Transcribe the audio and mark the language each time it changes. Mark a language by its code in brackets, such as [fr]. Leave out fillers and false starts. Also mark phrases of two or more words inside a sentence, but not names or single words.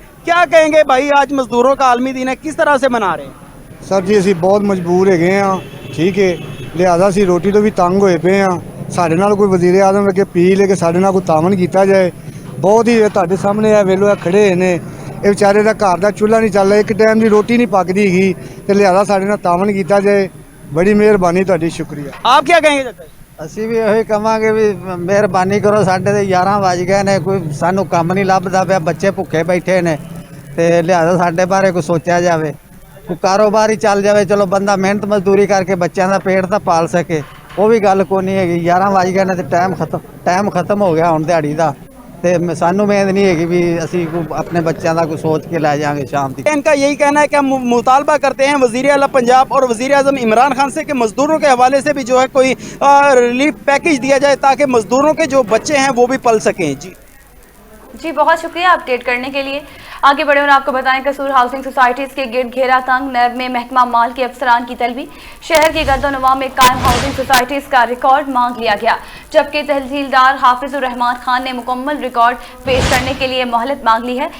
[ur] کیا کہیں گے بھائی، آج مزدوروں کا عالمی دن ہے، کس طرح سے منا رہے ہیں؟ [pa] سر جی اسی بہت مجبور ہے گئے ہاں، ٹھیک ہے، لہذا اسی روٹی تو بھی تنگ ہوئے پے ہاں۔ سارے نال کوئی وزیر اعظم لگے اپیل ہے کہ سارے نال کوئی تعاون کیتا جائے۔ بہت ہی تہاڈے سامنے ہے ویلو کھڑے نے، یہ بیچارے دا گھر دا چولہا نہیں چل رہا، ایک ٹائم دی روٹی نہیں پکدی گی، تے لہذا سارے نال تعاون کیتا جائے۔ بڑی مہربانی تہاڈی، شکریہ۔ [ur] آپ کیا کہیں گے؟ [pa] ਅਸੀਂ ਵੀ ਇਹੀ ਕਹਾਂਗੇ ਵੀ ਮਿਹਰਬਾਨੀ ਕਰੋ, ਸਾਡੇ ਤੇ 11 ਵੱਜ ਗਏ ਨੇ, ਕੋਈ ਸਾਨੂੰ ਕੰਮ ਨਹੀਂ ਲੱਭਦਾ ਪਿਆ, ਬੱਚੇ ਭੁੱਖੇ ਬੈਠੇ ਨੇ ਤੇ ਲਿਹਾਜ਼ਾ ਸਾਡੇ ਬਾਰੇ ਕੋਈ ਸੋਚਿਆ ਜਾਵੇ, ਕੋਈ ਕਾਰੋਬਾਰ ਹੀ ਚੱਲ ਜਾਵੇ। ਚਲੋ ਬੰਦਾ ਮਿਹਨਤ ਮਜ਼ਦੂਰੀ ਕਰਕੇ ਬੱਚਿਆਂ ਦਾ ਪੇਟ ਤਾਂ ਪਾਲ ਸਕੇ, ਉਹ ਵੀ ਗੱਲ ਕੋਈ ਨਹੀਂ ਹੈਗੀ। 11 ਵੱਜ ਗਏ ਨੇ ਤੇ ਟਾਈਮ ਖਤਮ ਹੋ ਗਿਆ ਹੁਣ ਦਿਹਾੜੀ ਦਾ, ਤੇ ਸਾਨੂੰ ਉਮੀਦ ਨਹੀਂ ਹੈਗੀ ਵੀ ਅਸੀਂ [ur] اپنے بچوں کا کوئی سوچ کے لے جائیں گے شام تک۔ ان کا یہی کہنا ہے کہ ہم مطالبہ کرتے ہیں وزیر اعلیٰ پنجاب اور وزیر اعظم عمران خان سے کہ مزدوروں کے حوالے سے بھی جو ہے کوئی [en] relief package [ur] دیا جائے تاکہ مزدوروں کے جو بچے ہیں وہ بھی پل سکیں۔ جی بہت شکریہ اپڈیٹ کرنے کے لیے۔ آگے بڑھے اور آپ کو بتائیں قصور [en] housing societies [ur] کے گرد گھیرا تنگ، نیب میں محکمہ مال کے افسران کی طلبی، شہر کی گرد و نواح میں قائم [en] housing societies [ur] کا ریکارڈ مانگ لیا گیا، جبکہ تحصیلدار حافظ الرحمان خان نے مکمل ریکارڈ پیش کرنے کے لیے مہلت مانگ لی ہے۔